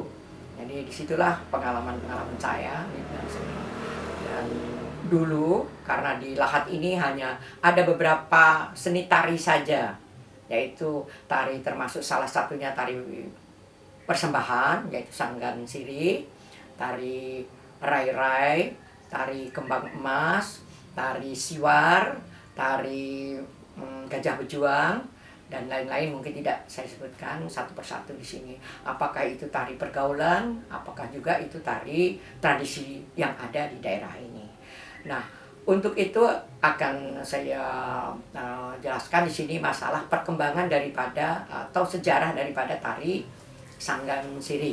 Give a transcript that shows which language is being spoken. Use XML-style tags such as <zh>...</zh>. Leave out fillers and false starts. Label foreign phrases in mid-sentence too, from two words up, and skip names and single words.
<id>Jadi disitulah pengalaman saya di bidang seni. Dan dulu karena di Lahat ini hanya ada beberapa seni tari saja, yaitu tari termasuk salah satunya tari persembahan yaitu Sanggan Sihe, tari Rai-Rai, tari Kembang Emas, tari Siwar, tari Gajah Bejuang dan lain-lain, mungkin tidak saya sebutkan satu persatu di sini. Apakah itu tari pergaulan, apakah juga itu tari tradisi yang ada di daerah ini. Nah, untuk itu akan saya jelaskan di sini masalah perkembangan daripada atau sejarah daripada tari Sanggan Sihe.</id>